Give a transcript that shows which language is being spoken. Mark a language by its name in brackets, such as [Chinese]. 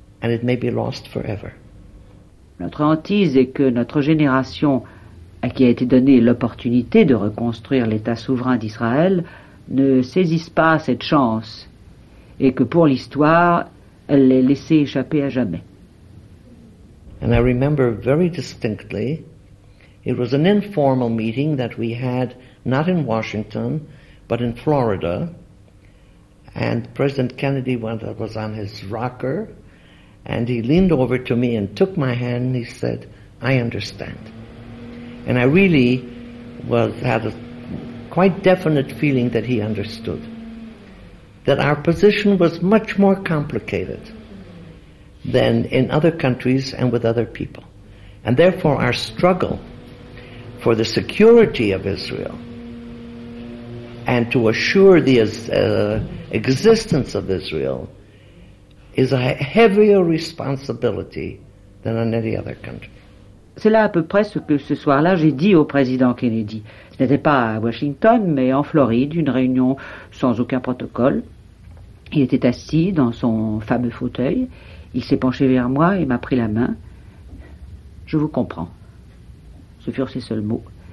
[English] And it may be lost forever. [French] Notre hantise est que notre génération, à qui a été donnée l'opportunité de reconstruire l'État souverain d'Israël, ne saisisse pas cette chance. Et que pour l'histoire, elle l'ait laissé échapper à jamais. [English] And I remember very distinctly, it was an informal meeting that we had, not in Washington, but in Florida. And President Kennedy was on his rocker, and he leaned over to me and took my hand, and he said, I understand. And I really had a quite definite feeling that he understood. That our position was much more complicated than in other countries and with other people. And therefore our struggle for the security of Israel and to assure the existence of Israel is a heavier responsibility than in any other country. [French] C'est là à peu près ce que ce soir-là j'ai dit au président Kennedy. Ce n'était pas à Washington, mais en Floride, une réunion sans aucun protocole. Il était assis dans son fameux fauteuil. Il s'est penché vers moi et m'a pris la main. Je vous comprends. Ce furent ses seuls mots.